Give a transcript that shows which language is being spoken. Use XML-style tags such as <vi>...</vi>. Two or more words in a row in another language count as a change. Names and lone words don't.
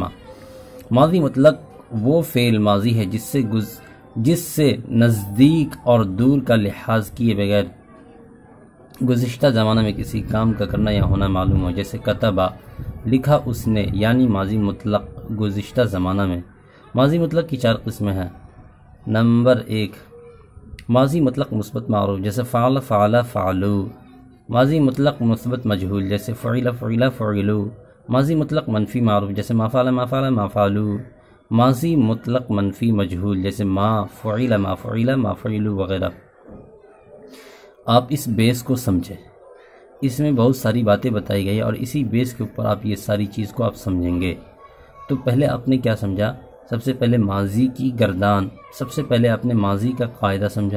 <ur>ماضی مطلق وہ فعل ماضی ہے جس سے نزدیک اور دور کا لحاظ کیے بغیر گزشتہ زمانہ میں کسی کام کا کرنا یا ہونا معلوم ہو، جیسے کتبہ لکھا اس نے، یعنی ماضی مطلق گزشتہ زمانہ میں۔ ماضی مطلق کی 4 قسمیں ہیں۔ نمبر 1، ماضی مطلق مثبت معروف، جیسے</ur> <ar>فعل فعل فعلو۔</ar> <ur>ماضی مطلق مثبت مجہول، جیسے</ur> <ar>فعل فعل فعلو۔</ar> <ur>ماضی مطلق منفی معروف، جیسے</ur> <ar>ما فعل ما فعل ما فعلو۔</ar> <ur>ماضی مطلق منفی مجہول، جیسے</ur> <ar>ما فعل ما فعل ما فعلو</ar> <ur>وغیرہ۔ آپ اس بیس کو سمجھیں، اس میں بہت ساری باتیں بتائی گئی اور اسی بیس کے اوپر آپ یہ ساری چیز کو آپ سمجھیں گے۔ تو پہلے آپ نے کیا سمجھا؟ سب سے پہلے ماضی کی گردان، سب سے پہلے آپ نے ماضی کا قاعدہ سمجھا۔</ur>